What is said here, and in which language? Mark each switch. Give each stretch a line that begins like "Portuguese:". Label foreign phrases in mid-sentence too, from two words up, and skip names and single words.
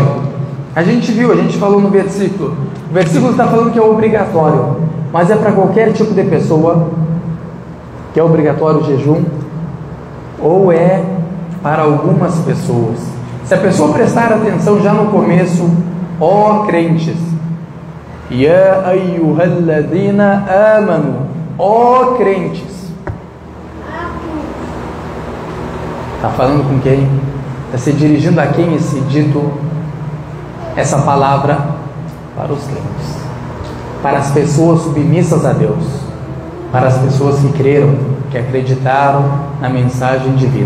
Portuguese: A gente falou no versículo. O versículo está falando que é obrigatório, mas é para qualquer tipo de pessoa que é obrigatório o jejum, ou é para algumas pessoas. Se a pessoa prestar atenção já no começo, ó crentes,
Arabic: يا أيها الذين آمنوا,
Portuguese: ó crentes, está falando com quem? Está se dirigindo a quem esse dito, essa palavra? Para os crentes, para as pessoas submissas a Deus, para as pessoas que creram, que acreditaram na mensagem divina.